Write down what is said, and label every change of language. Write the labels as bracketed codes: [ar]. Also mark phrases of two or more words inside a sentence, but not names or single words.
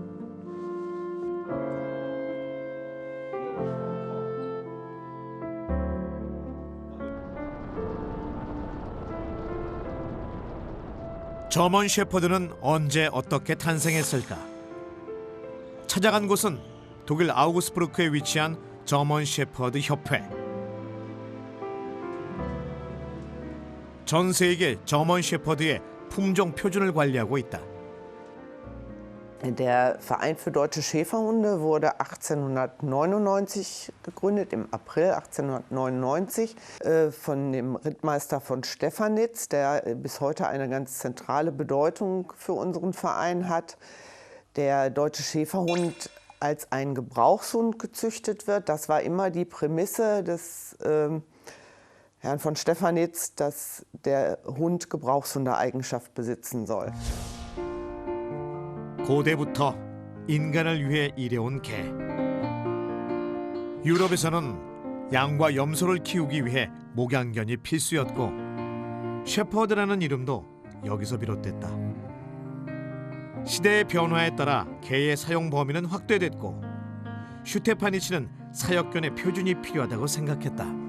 [ko] 저먼 셰퍼드는 언제 어떻게 탄생했을까? 찾아간 곳은 독일 아우구스부르크에 위치한 저먼 셰퍼드 협회. 전 세계 저먼 셰퍼드의 품종 표준을 관리하고 있다. [de] Der Verein für deutsche Schäferhunde wurde 1899 gegründet, im April 1899, von dem Rittmeister von Stefanitz, der bis heute eine ganz zentrale Bedeutung für unseren Verein hat. Der deutsche Schäferhund als ein Gebrauchshund gezüchtet wird, das war immer die Prämisse des Herrn von Stefanitz, dass der Hund Gebrauchshundeeigenschaft besitzen soll. [ko] 고대부터 인간을 위해 일해온 개. 유럽에서는 양과 염소를 키우기 위해 목양견이 필수였고 셰퍼드라는 이름도 여기서 비롯됐다. 시대의 변화에 따라 개의 사용 범위는 확대됐고 슈테파니치는 사역견의 표준이 필요하다고 생각했다.